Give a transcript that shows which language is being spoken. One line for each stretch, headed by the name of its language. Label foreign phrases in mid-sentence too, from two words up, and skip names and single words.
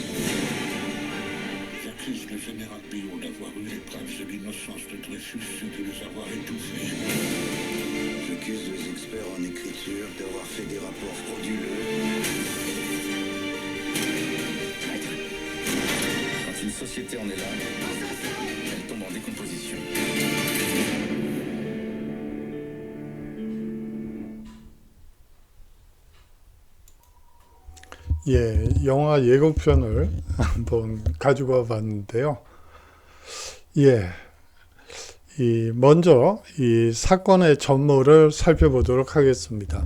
French: J'accuse le général Billot d'avoir eu les preuves de l'innocence de Dreyfus et de les avoir étouffés. J'accuse les experts en écriture rapport frauduleux. Maître, quand une société en est là, elle tombe en décomposition.
Korean: 예, 영화 예고편을 한번 가지고 와 봤는데요. 예, 먼저 이 사건의 전모를 살펴보도록 하겠습니다.